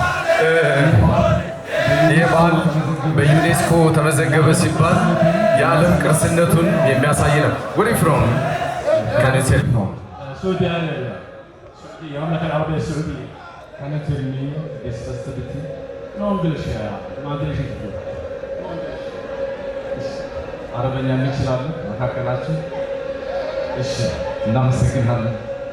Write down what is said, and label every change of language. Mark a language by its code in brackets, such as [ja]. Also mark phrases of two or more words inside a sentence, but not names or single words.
[am] ይህ በዓል በዩኔስኮ ተመዘገበ ሲባል የዓለም ቅርስነቱን የሚያሳይ ነው። [en] where from [am] ከነቴል ነው [en] Saudi Arabia. [ar] سعودي مملكة عربية سعودية. [en] Can you tell me this festivity? No English ya. [ar] ما ادري ايش تقول. [am] አረበኛ እንችላለን መካከላችን። እሺ እናመሰግናለን።